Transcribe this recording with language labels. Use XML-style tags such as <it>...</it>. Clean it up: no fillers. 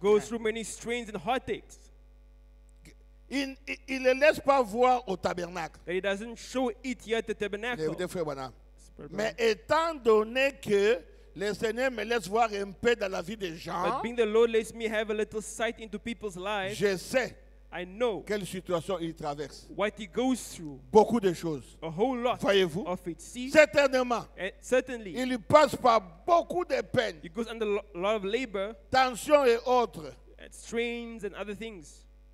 <en>goes through many strains and heartaches</en> <fr>Il ne laisse pas voir au tabernacle.</fr> <en>that he doesn't show it yet at the tabernacle.</en> <fr>Écoutez, frère Branham.</fr> <en>Brother</en> <fr>Mais</fr> <en>Branham.</en> <fr>étant donné que le Seigneur me laisse voir un peu dans la vie des gens,</fr> <en>But being the Lord lets me have a little sight into people's lives,</en> <fr>je sais</fr> <en>I know</en> <fr>quelle situation il traverse.</fr> <en>what he goes through.</en> <fr>Beaucoup de choses.</fr> <en>A whole lot</en> <fr>Voyez-vous?</fr> <en>of it. See,</en> <fr>Certainement,</fr> <en>and certainly,</en> <fr>il passe par beaucoup de peines,</fr> <en>he goes under a lot of labor</en> <fr>tensions et autres.</fr> <en>and strains and other things.</en>